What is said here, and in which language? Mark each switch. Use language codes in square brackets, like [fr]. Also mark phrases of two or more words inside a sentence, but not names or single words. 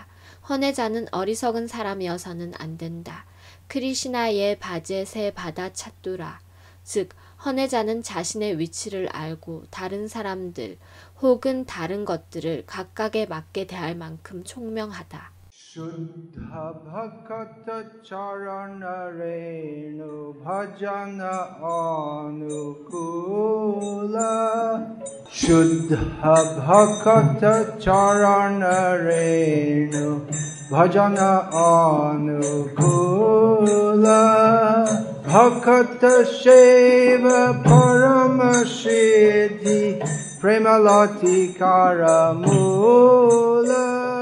[ko] 헌혜자는 어리석은 사람이어서는 안 된다. 크리시나의 바제세 바다 찻두라. 즉 헌혜자는 자신의 위치를 알고 다른 사람들 혹은 다른 것들을 각각에 맞게 대할 만큼 총명하다. [bn] শুদ্ধ ভকত চরণ রেণু ভজন অনুকূল শুদ্ধ ভকত চরণ রেণু ভজন অনুকূল ভকত সেবা পরমসিদ্ধি প্রেমলতিকার মূল